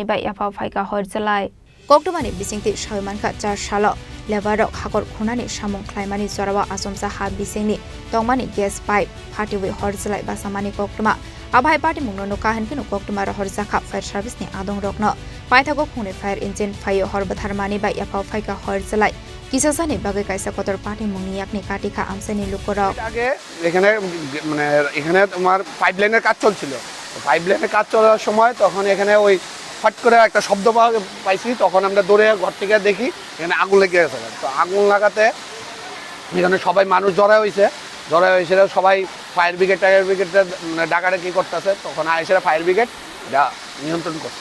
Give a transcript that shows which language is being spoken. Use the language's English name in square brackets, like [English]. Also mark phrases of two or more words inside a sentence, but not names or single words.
[Kok Borok] bai yafa phaika Horjwlai Koktwmani bisingti Shaimanka 4 salo lebarok hakor khunani samung khlaimani jorawa Achomsa ha bisingni tongmani [English] gas pipe [Kok Borok] phatiwi Horjwlai Bwchamani Koktwma Abhai Patimung no kahan kinu Koktwma ro Horjwlai [English] fire service [Kok Borok] ni adong rokno Paithago khune [English] fire engine [Kok Borok] phayo Horjwlai bai yafa phaika Horjwlai Kisasani bagai kaisa kotor Patimung ni yakni katika আমসানি লোকরা [Bangla] আগে এখানে মানে এখানে তোমার পাইপলাইনের কাজ চলছিল পাইপলাইনের কাজ চলার সময় তখন এখানে ওই ফট করে একটা শব্দ পাইছি তখন আমরা দৌড়ে ঘর থেকে দেখি এখানে আগুন লেগে গেছে তো আগুন লাগাতে এখানে সবাই মানুষ জড়া হয়েছে সবাই ফায়ার ব্রিগেড মানে ডাকাডাকি করতেছে তখন আইসেরা ফায়ার ব্রিগেড এটা নিয়ন্ত্রণ করছে